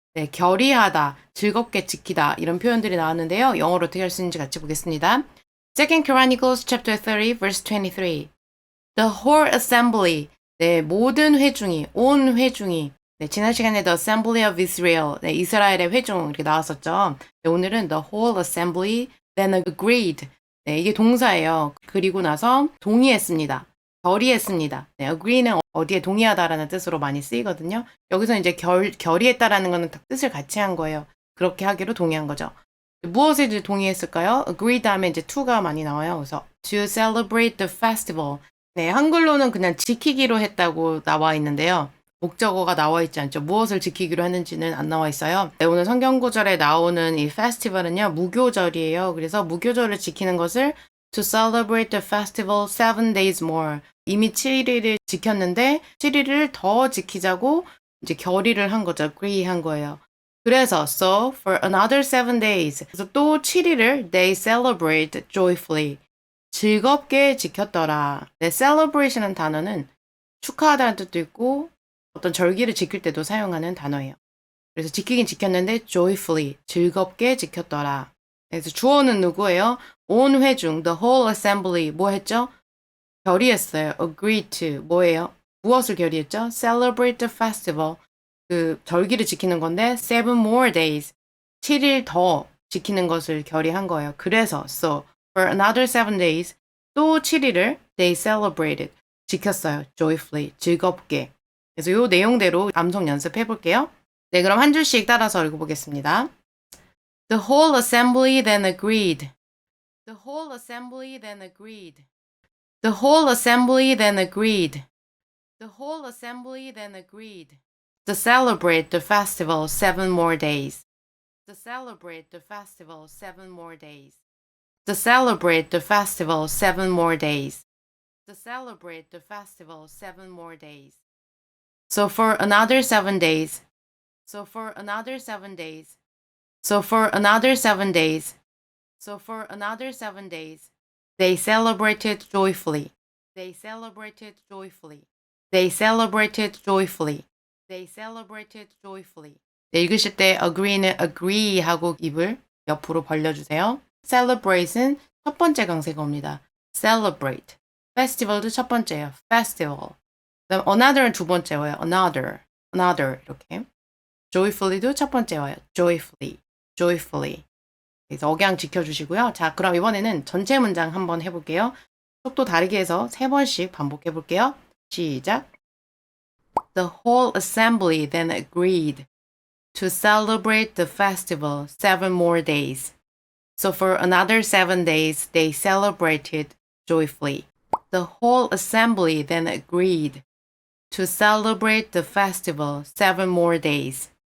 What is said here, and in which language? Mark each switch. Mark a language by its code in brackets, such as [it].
[ko] 네, 결의하다, 즐겁게 지키다 이런 표현들이 나왔는데요. 영어로 어떻게 할 수 있는지 같이 보겠습니다. 2 Chronicles chapter 30 verse 23. [en] The whole assembly, [ko] 네, 모든 회중이, 온 회중이, 네, 지난 시간에 The Assembly of Israel, 네, 이스라엘의 회중 이렇게 나왔었죠. [en] 네, [ko] 오늘은 [en] The whole assembly then agreed. [ko] 네, 이게 동사예요. 그리고 나서 동의했습니다. 결의했습니다. 네, agree는 어디에 동의하다라는 뜻으로 많이 쓰이거든요. 여기서 이제 결의했다라는 거는 뜻을 같이 한 거예요. 그렇게 하기로 동의한 거죠. 무엇에 이제 동의했을까요? agree 다음에 이제 to가 많이 나와요. 그래서 [en] to celebrate the festival. [ko] 네, 한글로는 그냥 지키기로 했다고 나와 있는데요. 목적어가 나와 있지 않죠. 무엇을 지키기로 했는지는 안 나와 있어요. 네, 오늘 성경구절에 나오는 이 페스티벌은요, 무교절이에요. 그래서 무교절을 지키는 것을 [en] to celebrate the festival 7 days more. [ko] 이미 7일을 지켰는데 7일을 더 지키자고 이제 결의를 한 거죠. agree 한 거예요. 그래서 [en] so for another 7 days. [ko] 그래서 또 7일을 [en] they celebrate joyfully. [ko] 즐겁게 지켰더라. 네, celebration은 단어는 축하하다는 뜻도 있고 어떤 절기를 지킬 때도 사용하는 단어예요. 그래서 지키긴 지켰는데 joyfully, 즐겁게 지켰더라. 그래서 주어는 누구예요? 온 회중, [en] the whole assembly, [ko] 뭐 했죠? 결의했어요. [en] agree to, [ko] 뭐예요? 무엇을 결의했죠? [en] celebrate the festival, [ko] 그 절기를 지키는 건데 [en] 7 more days, [ko] 7일 더 지키는 것을 결의한 거예요. 그래서 [en] so for another 7 days, [ko] 또 7일을 [en] they celebrated, [ko] 지켰어요. [en] joyfully, [ko] 즐겁게. 그래서 이 내용대로 암송 연습해 볼게요. 네, 그럼 한 줄씩 따라서 읽어보겠습니다. [en] The whole assembly then agreed. The whole assembly then agreed. The whole assembly then agreed. The whole assembly then agreed. To celebrate the festival 7 more days. To celebrate the festival 7 more days. To celebrate the festival 7 more days. To celebrate the festival 7 more days. So for another 7 days. So for another 7 days. So for another 7 days. So for another 7 days. They celebrated joyfully. They celebrated joyfully. They celebrated joyfully. They celebrated joyfully. [ko] 네, 읽으실 때 agree는 agree 하고 입을 옆으로 벌려주세요. celebrate은 첫 번째 강세어입니다. celebrate. festival도 첫 번째예요. [en] festival. [ko] 그다음 another은 두 번째예요. [en] another. another [ko] 이렇게. joyfully도 첫 번째예요. [en] joyfully. joyfully. [ko] 그래서 억양 지켜주시고요. 자, 그럼 이번에는 전체 문장 한번 해볼게요. 속도 다르게 해서 3번씩 반복해 볼게요. 시작. [en] The whole assembly then agreed to celebrate the festival 7 more days. So for another 7 days, they celebrated joyfully. The whole assembly then agreed to celebrate the festival 7 more days.